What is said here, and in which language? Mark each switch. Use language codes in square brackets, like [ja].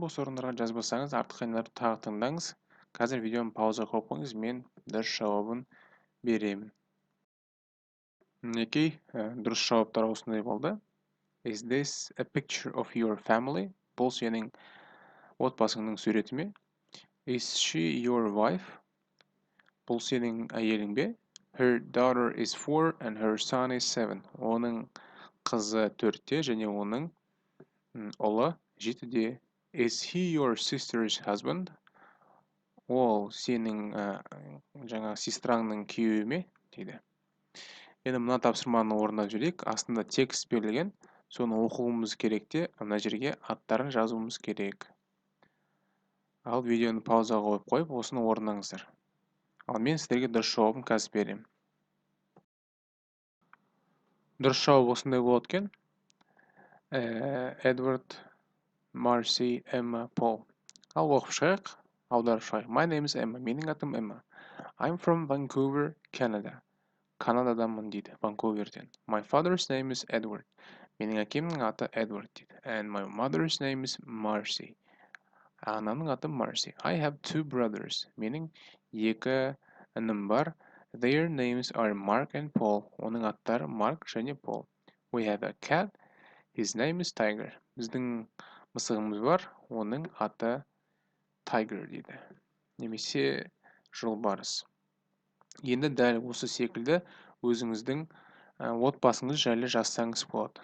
[kk] Бос орындарға жазбасаңыз, артықшыларды тағы тыңдаңыз. Қазір видеоны пауза қойып қойыңыз, мен дұрыс жауабын беремін. Мінекей, дұрыс жауаптар осындай болды. [en] Is this a picture of your family? [kk] Бұл сенің отбасыңның суреті ме? [en] Is she your wife? [kk] Бұл сенің әйелің бе? [en] Her daughter is 4 and her son is 7. [kk] Оның қызы 4-те және оның ұлы 7-де. [en] Is he your sister's husband? [kk] Ол сенің жаңа сестраңның күйеуі ме? Дейді. Енді мына тапсырманы орындап жүрейік. Астында текст берілген. Соны оқуымыз керек те, мына жерге аттарын жазуымыз керек. Ал видеоны паузаға қойып, осыны орындаңыздар. Ал мен сіздерге дұрыс жауабын қазір беремін. Дұрыс жауап осындай болады екен. [en] Edward, Marcy, Emma, Paul. [kk] Ал оқып шығайық, аударып шығайық. [en] My name is Emma. [kk] Менің атым Emma. [en] I'm from Vancouver, Canada. [kk] Канададамын дейді, Ванкуверден. [en] My father's name is Edward. [kk] Менің әкемнің аты Edward дейді. [en] And my mother's name is Marcy. [kk] Анамның аты Marcy. [en] I have 2 brothers. [kk] Менің 2 інім бар. [en] Their names are Mark and Paul. [kk] Оның аттары Mark және Paul. [en] We have a cat. His name is Tiger. [kk] Біздің мысығымыз бар. Оның аты Tiger дейді. Немесе жолбарыс. Енді дәл осы секілді өзіңіздің отбасыңыз жайлы жазсаңыз болады.